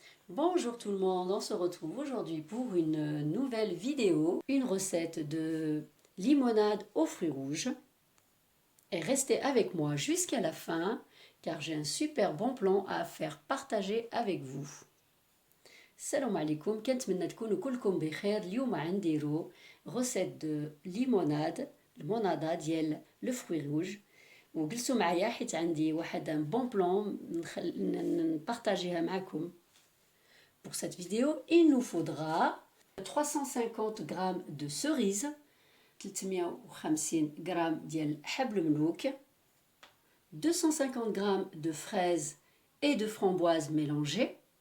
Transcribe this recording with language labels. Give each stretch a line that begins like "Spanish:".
French: Bonjour tout le monde, on se retrouve aujourd'hui pour une nouvelle vidéo, une recette de limonade aux fruits rouges. Et restez avec moi jusqu'à la fin car j'ai un super bon plan à faire partager avec vous.
Arabic: Salam alaikum, كنتمنى تكونوا كلكم بخير. اليوم غنديرو
French: recette de limonade, limonada
Arabic: ديال
French: le fruit rouge.
Arabic: وجلسوا معايا حيت عندي واحد
French: un bon plan
Arabic: نبارطاجيها معكم.
French: Pour cette vidéo, il nous faudra 350 g de cerises, 350 g de حبل ملوك, 250 g de fraises et de framboises mélangées.